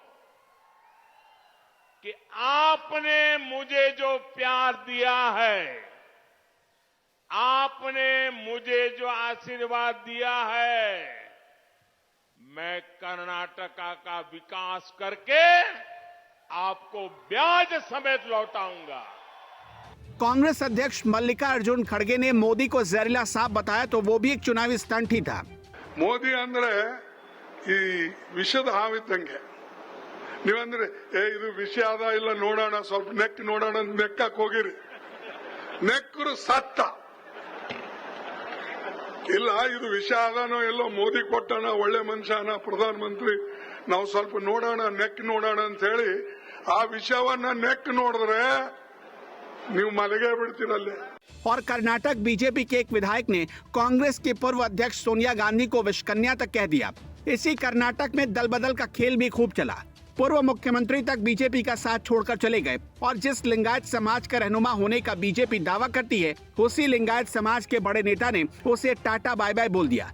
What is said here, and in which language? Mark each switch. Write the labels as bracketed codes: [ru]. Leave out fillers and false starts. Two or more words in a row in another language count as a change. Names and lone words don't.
[hi] कि आपने मुझे जो प्यार दिया है, आपने मुझे जो आशीर्वाद दिया है, मैं कर्नाटका का विकास करके आपको ब्याज समेत लौटाऊंगा। कांग्रेस अध्यक्ष मल्लिकार्जुन खड़गे ने मोदी को जहरीला सांप बताया तो वो भी एक चुनावी स्टंट ही था। [kn] ಮೋದಿ ಅಂದ್ರೆ ಈ ವಿಷದ ಹಾವಿದ್ದಂಗೆ, ನೀವಂದ್ರೆ ಇದು ವಿಷ ಅದ ಇಲ್ಲ ನೋಡೋಣ, ಸ್ವಲ್ಪ ನೆಕ್ ನೋಡೋಣ ನೆಕ್ಕಕ್ ಹೋಗಿರಿ, ನೆಕ್ಕರು ಸತ್ತ. ಇಲ್ಲ ಇದು ವಿಷಯ ಆದಾನೋ ಎಲ್ಲೋ ಮೋದಿ ಕೊಟ್ಟಣ ಒಳ್ಳೆ ಮನುಷ್ಯನ ಪ್ರಧಾನ ಮಂತ್ರಿ ನಾವು ಸ್ವಲ್ಪ ನೋಡೋಣ ನೆಕ್ ನೋಡೋಣ ಅಂತ ಹೇಳಿ ಆ ವಿಷಯವನ್ನ ನೆಕ್ ನೋಡಿದ್ರೆ ನೀವು ಮಲಗೇ ಬಿಡ್ತೀರಲ್ಲೇ. [hi] और कर्नाटक बीजेपी के एक विधायक ने कांग्रेस की पूर्व अध्यक्ष सोनिया गांधी को विषकन्या तक कह दिया। इसी कर्नाटक में दल बदल का खेल भी खूब चला। पूर्व मुख्यमंत्री तक बीजेपी का साथ छोड़कर चले गए और जिस लिंगायत समाज का रहनुमा होने का बीजेपी दावा करती है, उसी लिंगायत समाज के बड़े नेता ने उसे टाटा [en] bye bye [hi] बोल दिया।